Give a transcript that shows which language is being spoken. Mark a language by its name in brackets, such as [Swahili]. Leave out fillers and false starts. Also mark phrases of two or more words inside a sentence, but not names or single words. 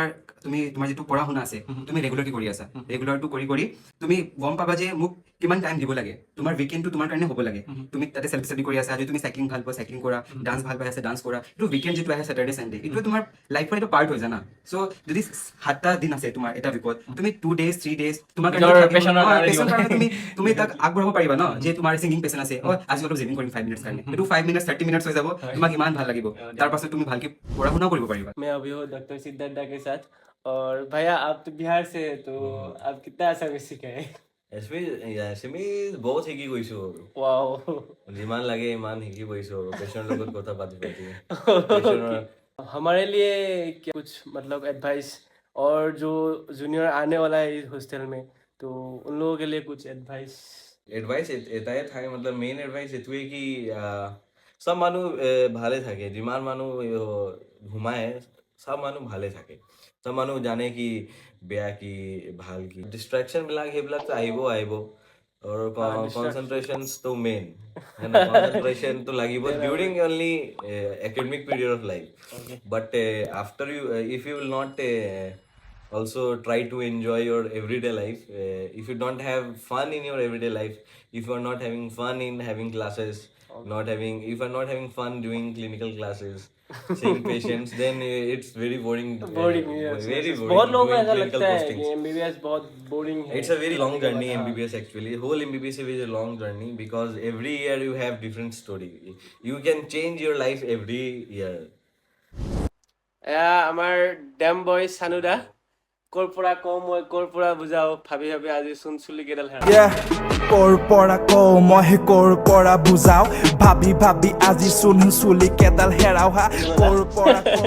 [Assamese] যিটো পঢ়া শুনা আছে তুমি ৰেগুলাৰলি কৰি আছা ৰেগুলাৰটো কৰি তুমি গম পাবা যে মোক কিমান টাইম দিব লাগে তোমাৰ উইকেণ্ডটো তোমাৰ কাৰণে হ'ব লাগে তুমি তাতে [English] self study [Assamese] কৰি আছা যদি তুমি চাইক্লিং ভাল পোৱা চাইক্লিং কৰা ডান্স ভাল পাই আছে ডান্স কৰা এইটো উইকেণ্ড যিটো আহে [English] Saturday Sunday [Assamese] এইটো তোমাৰ লাইফৰ এটা পাৰ্ট হৈ জানা চ' যদি 7টা দিন আছে তোমাৰ এটা উইকত তুমি [English] 2 days 3 days [Assamese] তোমাৰ তুমি তাক আগবঢ়াব পাৰিবা ন যে তোমাৰ [English] singing passion [Assamese] আছে আজি অলপ জিমিং কৰিম 5 minutes কাৰণে এইটো [English] 5 minutes 30 minutes [Assamese] হৈ যাব তোমাক ইমান ভাল লাগিব তাৰ পাছত তুমি ভালকে পঢ়া শুনাও কৰিব পাৰিবা [Hindi] मैं अभी हूँ डॉक्टर सिद्धार्थ दा के साथ और भैया आप तो बिहार से हैं तो आप कितना ऐसा बेसिक है [Assamese] এছমি বহুত শিকি গৈছো আৰু वाओ যিমান লাগে ইমান শিকি গৈছো আৰু পেচেণ্টৰ লগত কথা পাতি [Hindi] हमारे लिए क्या कुछ मतलब एडवाइस और जो जूनियर आने वाला है इस हॉस्टल में तो उन लोगों के लिए कुछ एडवाइस [Assamese] এটাই থাকে মতলব [English] main advice [Assamese] এইটোৱে কি চব মানুহ ভালে থাকে যিমান মানুহ ঘুমায় চব মানুহ ভালে থাকে চব মানুহ জানে কি বেয়া কি ভাল কি ডিষ্ট্ৰেকশ্যনবিলাক সেইবিলাকতো আহিব আৰু কনচেনট্ৰেশ্যনটো মেইন কনচেনট্ৰেশ্যনটো লাগিব [English] during only academic period of life but after if you will not also try to enjoy your everyday life if you don't have fun in your everyday life if you are not having fun in having classes if you are not having fun doing clinical classes seeing patients then it's very boring yes, very yes. boring [Hindi] बहुत लोगों को [English] doing [Hindi] ऐसा [English] clinical [Hindi] लगता है [English] postings. [Hindi] कि MBBS बहुत बोरिंग है [English] It's a very long journey MBBS actually whole MBBS is a long journey because every year you have different story you can change your life every year [Assamese] আমাৰ ডেম বয় চানুদা কৰ পৰা কওঁ মই কৰ পৰা বুজাও ভাবি আজি চোন চুলি কেইডাল কৰ পৰা কওঁ মই কৰ পৰা বুজাও ভাবি আজি চোন চুলি কেইডাল হেৰাও কৰ পৰা কওঁ